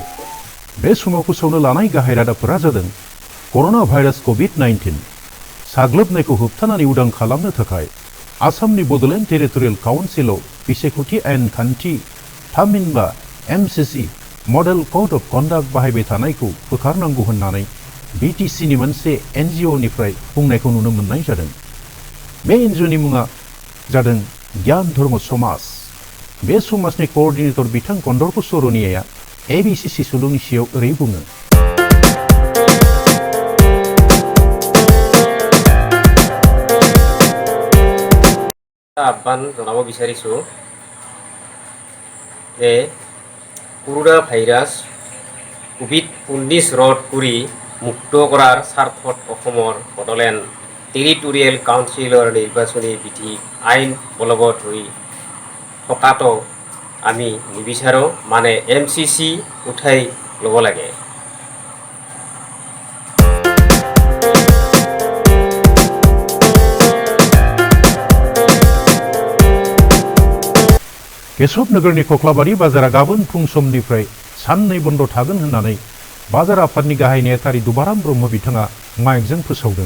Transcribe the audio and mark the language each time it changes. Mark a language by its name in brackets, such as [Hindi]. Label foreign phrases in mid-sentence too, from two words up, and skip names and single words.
[Bodo] बे समाव फोसावनो लानाय गाहाय रादाबफोरा जादों [English] corona virus [Bodo] क'विड-19 साग्लोबनायखौ होबथानानै उदां खालामनो थाखाय आसामनि बड'लेण्ड टेरिटरियेल काउन्सिलाव बिसायख'थि आयेन खान्थि थामहिनबा [English] MCC model code of conduct [Bodo] बाहायबाय थानायखौ बोखारनांगौ होननानै BTCनि मोनसे NGOनिफ्राय बुंनायखौ नुनो मोननाय जादों। बे NGOनि मुङा जादों ज्ञान धर्म समाज। बे समाजनि क'अर्डिनेटर बिथां कन्दर्प सरनियाया ABCC सुलुंनि सायाव ओरै बुङो। [Assamese] আহ্বান জনাব বিচাৰিছো যে [English] corona virus [Assamese] কোভিড-19 ৰোধ কৰি মুক্ত কৰাৰ স্বাৰ্থত অসমৰ বড়োলেণ্ড টেৰিটৰিয়েল কাউন্সিলৰ নিৰ্বাচনী বিধি আইন বলবৎ হৈ থকাটো আমি নিবিচাৰোঁ, মানে MCC উঠাই ল'ব লাগে। [Bodo] केशव नगरनि कक्लाबारि बाजारा गाबोन फुं समनिफ्राय साननै बन्द थागोन होननानै बाजार आफादनि गाहाय नेहाथारि दुबाराम ब्रह्म बिथाङा माइकजों फोसावदों।